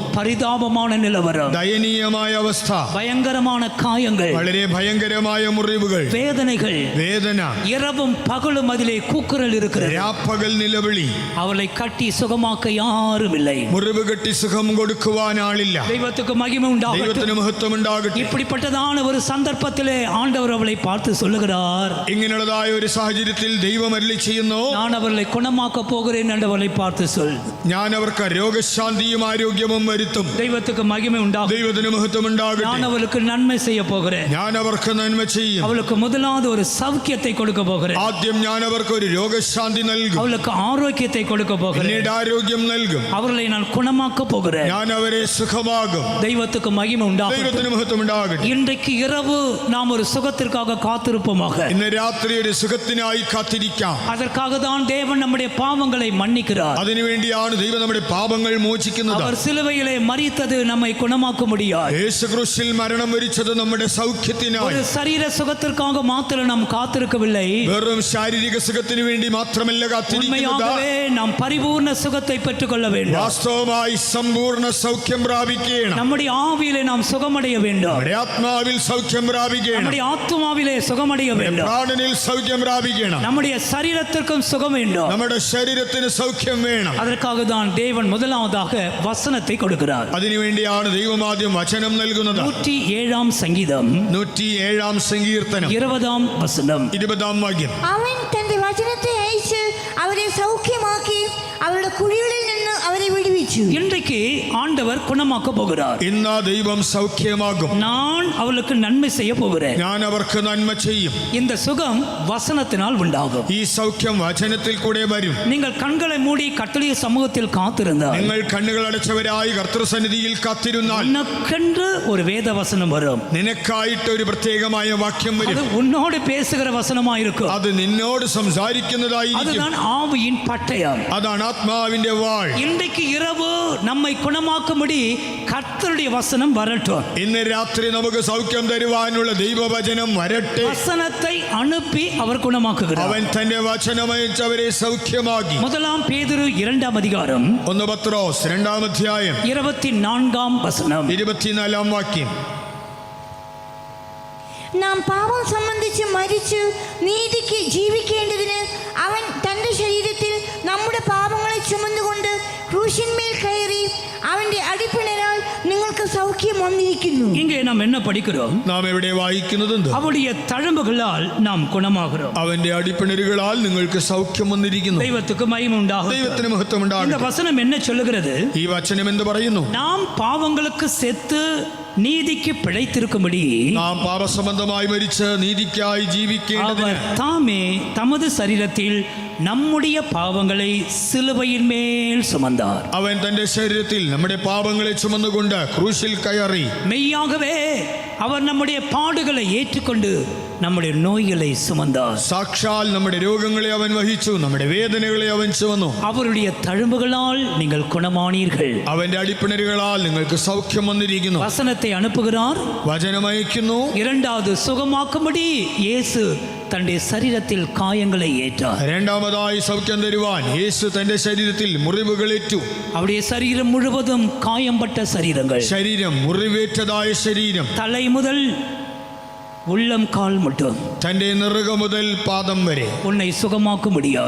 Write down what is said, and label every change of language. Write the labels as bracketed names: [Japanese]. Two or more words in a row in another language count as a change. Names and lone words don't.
[Tamil] பரிதாபமான நிலவரம். [Malayalam] ദയനീയമായ ഭയങ്കരമായ അവസ്ഥ, [Tamil] பயங்கரமான காயங்கள், [Malayalam] വളരെ ഭയങ്കരമായ മുറിവുകൾ, [Tamil] வேதனைகள், [Malayalam] വേദന, [Tamil] இரவும் பகலும் அதிலே கூக்குரல் இருக்கிறது. [Malayalam] രാപ്പകൽ നിലവിളി. [Tamil] அவளை கட்டி சுகமாக்க யாரும் இல்லை. [Malayalam] മുറിവ് കെട്ടി സുഖം കൊടുക്കുവാൻ ആളില്ല. [Tamil] தெய்வத்துக்கு மகிமை உண்டாகட்டும். [Malayalam] ദൈവത്തിന് മഹത്വം ഉണ്ടാകട്ടെ. [Tamil] இப்படிப்பட்டதான ஒரு சந்தர்ப்பத்திலே ஆண்டவர் அவளை பார்த்து சொல்லுகிறார், [Malayalam] ഇങ്ങനെയുള്ളതായ ഒരു സാഹചര്യത്തിൽ ദൈവം അരുളി ചെയ്യുന്നു, [Tamil] நான் அவளை குணமாக்க போகிறேன் என்று அவளை பார்த்து சொல். [Malayalam] ഞാൻ അവർക്ക് രോഗശാന്തിയും ആരോഗ്യവും വരുത്തും. [Tamil] தெய்வத்துக்கு மகிமை உண்டாகும். [Malayalam] ദൈവത്തിന് മഹത്വം ഉണ്ടാകട്ടെ. [Tamil] நான் அவளுக்கு நன்மை செய்ய போகிறேன். [Malayalam] ഞാൻ അവർക്ക് നന്മ ചെയ്യും. [Tamil] அவளுக்கு முதலாவது ஒரு சௌக்கியத்தை கொடுக்க போகிறேன். [Malayalam] ആദ്യം ഞാൻ അവർക്ക് ഒരു രോഗശാന്തി നൽകും. [Tamil] அவளுக்கு ஆரோக்கியத்தை கொடுக்க போகிறேன். [Malayalam] പിന്നീട് ആരോഗ്യം നൽകും. [Tamil] அவர்களை நான் குணமாக்க போகிறேன். [Malayalam] ഞാൻ അവരെ സുഖമാകും. [Tamil] தெய்வத்துக்கு மகிமை உண்டாகும். [Malayalam] ദൈവത്തിന് മഹത്വം ഉണ്ടാകട്ടെ. [Tamil] இன்றைக்கு இரவு நாம் ஒரு சுகத்திற்காக காத்திருப்போமாக. [Malayalam] ഇന്ന് രാത്രി ഒരു സുഖത്തിനായി കാത്തിരിക്കാം. [Tamil] அதற்காக தான் தேவன் நம்முடைய பாவங்களை மன்னிக்கிறார். [Malayalam] അതിനുവേണ്ടിയാണ് ദൈവം നമ്മുടെ പാപങ്ങൾ മോചിക്കുന്നത്. [Tamil] அவர் சிலுவையிலே மரித்தது நம்மை குணமாக்க முடியாது. [Malayalam] യേശു ക്രൂശിൽ മരണം വരിച്ചത് നമ്മുടെ സൗഖ്യത്തിനായി. [Tamil] ஒரு சரீர சுகத்திற்காக மாத்திரம் நாம் காத்திருக்கவில்லை. [Malayalam] വെറും ശാരീരിക സുഖത്തിന് വേണ്ടി മാത്രമല്ല കാത്തിരിക്കുന്നത്. [Tamil] உண்மையாகவே நாம் பரிபூர்ண சுகத்தை பெற்றுக்கொள்ள வேண்டும். [Malayalam] വാസ്തവമായി സമ്പൂർണ്ണ സൗഖ്യം പ്രാപിക്കണം. [Tamil] நம்முடைய ஆவியிலே நாம் சுகமடைய வேண்டும். [Malayalam] നമ്മുടെ ആത്മാവിൽ സൗഖ്യം പ്രാപിക്കണം. [Tamil] நம்முடைய ஆத்துமாவிலே சுகமடைய வேண்டும். [Malayalam] പ്രാണനിൽ സൗഖ്യം പ്രാപിക്കണം. [Tamil] நம்முடைய சரீரத்திற்கும் சுகம் வேண்டும். [Malayalam] നമ്മുടെ ശരീരത്തിന് സൗഖ്യം വേണം. [Tamil] அதற்காக தான் தேவன் முதலாவதாக வசனத்தை கொடுக்கிறார். [Malayalam] അതിനുവേണ്ടിയാണ് ദൈവം ആദ്യം വചനം നൽകുന്നത്. [Tamil] 107 சங்கீதம் [Malayalam] 107 സങ്കീർത്തനം 20 വചനം 20 വാക്യം. അവൻ തന്റെ വചനത്തെ അയച്ച് അവരെ സൗഖ്യമാക്കി അവരുടെ കുഴികളിൽ നിന്ന് അവരെ വിടുവിച്ചു. [Tamil] இன்றைக்கு ஆண்டவர் குணமாக்க போகிறார். [Malayalam] ഇന്ന് ദൈവം സൗഖ്യമാകും. [Tamil] நான் அவளுக்கு நன்மை செய்ய போகிறேன். [Malayalam] ഞാൻ അവർക്ക് നന്മ ചെയ്യും. [Tamil] இந்த சுகம் வசனத்தினால் உண்டாகும். [Malayalam] ഈ സൗഖ്യം വചനത്തിൽ കൂടെ വരും. [Tamil] நீங்கள் கண்களை மூடி கர்த்தருடைய சமூகத்தில் காத்திருந்தால் [Malayalam] നിങ്ങൾ കണ്ണുകൾ അടച്ചവരായി കർത്തൃസന്നിധിയിൽ കാത്തിരുന്നാൽ [Tamil] உனக்கென்று ஒரு வேத வசனம் வரும். [Malayalam] നിനക്കായിട്ട് ഒരു പ്രത്യേകമായ വാക്യം [Tamil] அது [Malayalam] വരും. [Tamil] உன்னோடு பேசுகிற வசனமா இருக்கும். [Malayalam] അത് നിന്നോട് സംസാരിക്കുന്നതായിരിക്കും. [Tamil] அதுதான் ஆவியின் பட்டயம். [Malayalam] അതാണ് ആത്മാവിന്റെ വാൾ. [Tamil] இன்றைக்கு இரவு நம்மை குணமாக்கும்படி கர்த்தருடைய வசனம் வரட்டும். [Malayalam] ഇന്ന് രാത്രി നമുക്ക് സൗഖ്യം തരുവാനുള്ള ദൈവവചനം വരട്ടെ. [Tamil] வசனத்தை அனுப்பி அவர் குணமாக்குகிறார். [Malayalam] അവൻ തന്റെ വചനമയച്ച് അവരെ സൗഖ്യമാക്കി. [Tamil] முதலாம் பேதுரு 2 அதிகாரம் [Malayalam] 1 പത്രോസ് 2 അധ്യായം 24 വചനം 24 വാക്യം. നാം പാപം സംബന്ധിച്ച് മരിച്ചു നീതിക്ക് ജീവിക്കേണ്ടതിന് അവൻ തൻ്റെ ശരീരത്തിൽ നമ്മുടെ പാപങ്ങളെ ചുമന്നുകൊണ്ട് ക്രൂശിന്മേൽ കയറി അവൻ്റെ അടിപ്പിണരാൽ നിങ്ങൾക്ക് സൗഖ്യം വന്നിരിക്കുന്നു. [Tamil] இங்கே நாம் என்ன படிக்கிறோம்? [Malayalam] നാം എവിടെ വായിക്കുന്നത്? [Tamil] அவருடைய தழும்புகளால் நாம் குணமாகிறோம். [Malayalam] അവന്റെ അടിപ്പിണരുകളാൽ നിങ്ങൾക്ക് സൗഖ്യം വന്നിരിക്കുന്നു. [Tamil] தெய்வத்துக்கு மகிமை உண்டாகும். [Malayalam] ദൈവത്തിന് മഹത്വം [Tamil] இந்த [Malayalam] ഉണ്ടാകട്ടെ. [Tamil] வசனம் என்ன சொல்லுகிறது? [Malayalam] ഈ വചനം എന്ത് പറയുന്നു? [Tamil] நாம் பாவங்களுக்கு செத்து நீதிக்கு பிழைத்திருக்கும்படி [Malayalam] നാം പാപസംബന്ധമായി മരിച്ച് നീതിക്കായി ജീവിക്കേണ്ടതിന് [Tamil] அவர் தாமே தமது சரீரத்தில் நம்முடைய பாவங்களை சிலுவையின் மேல் சுமந்தார். [Malayalam] അവൻ തന്റെ ശരീരത്തിൽ നമ്മുടെ പാപങ്ങളെ ചുമന്നുകൊണ്ട് ക്രൂശിൽ കയറി. [Tamil] மெய்யாகவே அவர் நம்முடைய பாடுகளை ஏற்றுக்கொண்டு நம்முடைய நோய்களை சுமந்தார். [Malayalam] സാക്ഷാൽ നമ്മുടെ രോഗങ്ങളെ അവൻ വഹിച്ചു, നമ്മുടെ വേദനകളെ അവൻ ചുമന്നു. [Tamil] அவருடைய தழும்புகளால் நீங்கள் குணமானீர்கள். [Malayalam] അവന്റെ അടിപ്പിണരുകളാൽ നിങ്ങൾക്ക് സൗഖ്യം വന്നിരിക്കുന്നു. [Tamil] வசனத்தை அனுப்புகிறார். [Malayalam] വചനമയക്കുന്നു. [Tamil] இரண்டாவது சுகமாக்கும்படி இயேசு தன்னுடைய சரீரத்தில் காயங்களை ஏற்றார். [Malayalam] രണ്ടാമതായി സൗഖ്യം തരുവാൻ യേശു തന്റെ ശരീരത്തിൽ മുറിവുകളേറ്റു. [Tamil] அவருடைய சரீரம் முழுவதும் காயம்பட்ட சரீரங்கள். [Malayalam] ശരീരം മുറിവേറ്റതായ ശരീരം. [Tamil] தலை முதல் உள்ளம் கால் மட்டும் [Malayalam] തന്റെ നെറുക മുതൽ പാദം വരെ [Tamil] உன்னை சுகமாக்க முடியாது.